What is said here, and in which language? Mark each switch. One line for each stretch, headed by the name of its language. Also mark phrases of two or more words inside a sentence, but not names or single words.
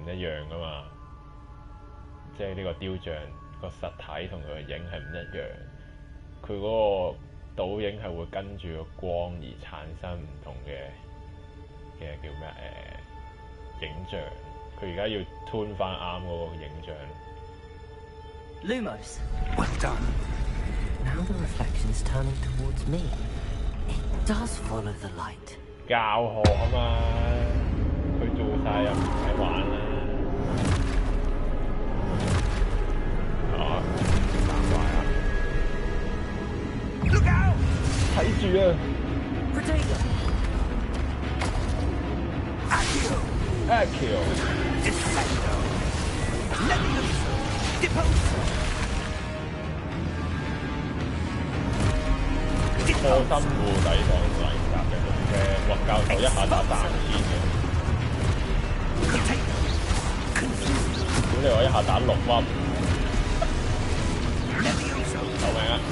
Cantonese: 一樣噶嘛，即係呢個雕像個實體同佢個影係唔一樣，佢嗰個倒影係會跟住個光而產生唔同嘅叫咩影像，佢而家要 tune 翻啱嗰個影像。
English: Lumos. Well done. Now the reflection's turning towards me. It does follow the light.
Cantonese: 教學啊嘛，佢做晒又唔使玩啦。打怪啊
English: Look out!
Cantonese: 睇住啊
English: Potato. ！Accio. Defendo. Levioso. Deposo.
Cantonese: 科深戶抵擋嚟襲嘅龍嘅，哇！教授一下打3000嘅，屌你話一下打6粒，救命啊！